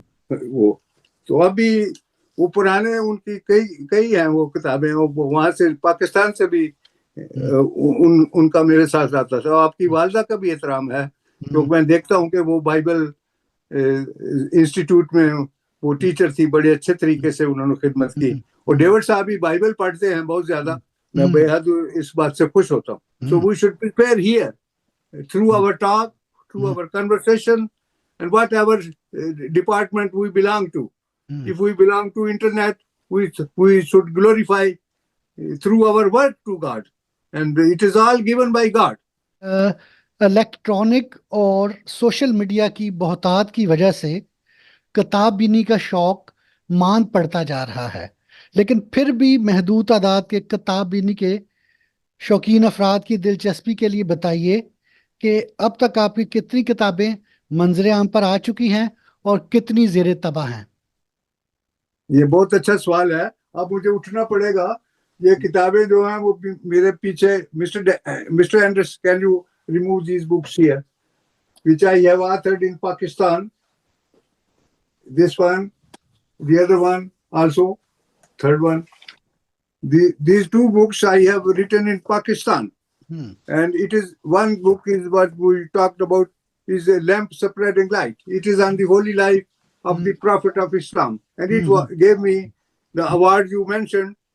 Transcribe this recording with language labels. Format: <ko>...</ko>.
<ur>وہ تو ابھی وہ پرانے ان کی کئی ہیں وہ کتابیں, وہاں سے پاکستان سے بھی ان کا میرے ساتھ آتا تھا. آپ کی والدہ کا بھی احترام ہے, کیونکہ میں دیکھتا ہوں کہ وہ بائبل انسٹیٹیوٹ میں وہ ٹیچر تھی, بڑے اچھے طریقے سے انہوں نے خدمت کی. اور ڈیوڈ صاحب بھی بائبل پڑھتے ہیں بہت زیادہ, میں بے حد اس بات سے خوش ہوتا ہوں.</ur> <en>So we should prepare here through our talk, through our conversation, and whatever department we belong to. If we belong to internet, we should glorify through our work to God, and it is all given by God.</en> <ur>Electronic اور social media کی بہتات کی وجہ سے کتاب بینی کا شوق مان پڑتا جا رہا ہے, لیکن پھر بھی محدود تعداد کے کتاب بینی کے شوقین افراد کی دلچسپی کے لیے بتائیے کہ اب تک آپ کی کتنی کتابیں منظر عام پر آ چکی ہیں اور کتنی زیر طبع ہیں؟ یہ بہت اچھا سوال ہے. اب مجھے اٹھنا پڑے گا. یہ کتابیں جو ہیں وہ میرے پیچھے,</ur> <en>Mister Anders, can you remove these books here, which I have authored in Pakistan. This one, the other one also, third one. These 2 books I have written in Pakistan. And it is, one book is what we talked about, is a lamp spreading light. It is on the holy life of the Prophet of Islam. And it gave me the award you mentioned.</en>